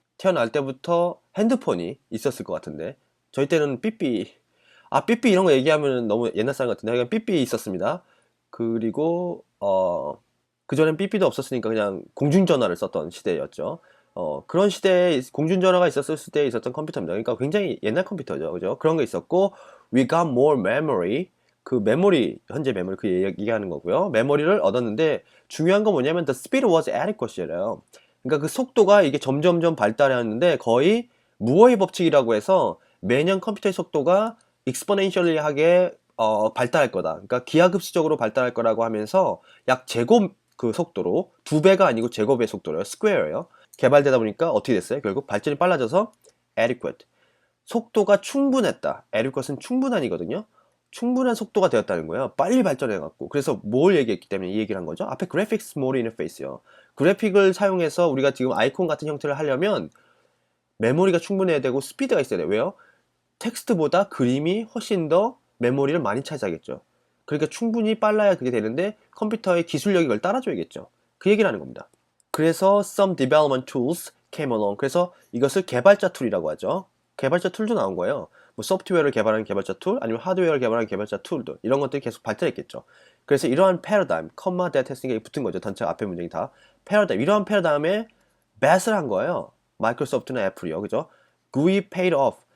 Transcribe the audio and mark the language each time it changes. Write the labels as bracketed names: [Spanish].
[Korean] 태어날 때부터 핸드폰이 있었을 것 같은데 저희 때는 삐삐 삐삐 이런 거 얘기하면 너무 옛날 사람 같은데 그냥 삐삐 있었습니다. 그리고 그전엔 삐삐도 없었으니까 그냥 공중전화를 썼던 시대였죠. 그런 시대에 공중전화가 있었을 때에 있었던 컴퓨터입니다. 그러니까 굉장히 옛날 컴퓨터죠. 그죠? 그런 게 있었고, [English] we got more memory. [Korean] 그 메모리, 현재 메모리 그 얘기하는 거고요. 메모리를 얻었는데, 중요한 건 뭐냐면, [English] the speed was adequate [Korean] 예요. 그러니까 그 속도가 이게 점점점 발달하는데, 거의 무어의 법칙이라고 해서 매년 컴퓨터의 속도가 exponentially하게 발달할 거다. 그러니까 기하급수적으로 발달할 거라고 하면서 약 제곱 그 속도로 2배가 아니고 제곱의 속도로요. 스퀘어예요. 개발되다 보니까 어떻게 됐어요? 결국 발전이 빨라져서 adequate. 속도가 충분했다. adequate는 충분한이거든요. 충분한 속도가 되었다는 거예요. 빨리 발전해갖고. 그래서 뭘 얘기했기 때문에 이 얘기를 한 거죠? 앞에 [English] graphics mode interface요. [Korean] 그래픽을 사용해서 우리가 지금 아이콘 같은 형태를 하려면 메모리가 충분해야 되고 스피드가 있어야 돼요. 왜요? 텍스트보다 그림이 훨씬 더 메모리를 많이 차지하겠죠. 그러니까 충분히 빨라야 그게 되는데 컴퓨터의 기술력이 그걸 따라줘야겠죠. 그 얘기를 하는 겁니다. 그래서 [English] some development tools came along. [Korean] 그래서 이것을 개발자 툴이라고 하죠. 개발자 툴도 나온 거예요. 뭐 소프트웨어를 개발하는 개발자 툴, 아니면 하드웨어를 개발하는 개발자 툴들 이런 것들이 계속 발전했겠죠. 그래서 이러한 패러다임, 컴마 that 했으니까 붙은 거죠. 전체 앞에 문장이 다 패러다임. 이러한 패러다임에 bet을 한 거예요. 마이크로소프트나 애플이요, 그죠? [English] GUI paid off.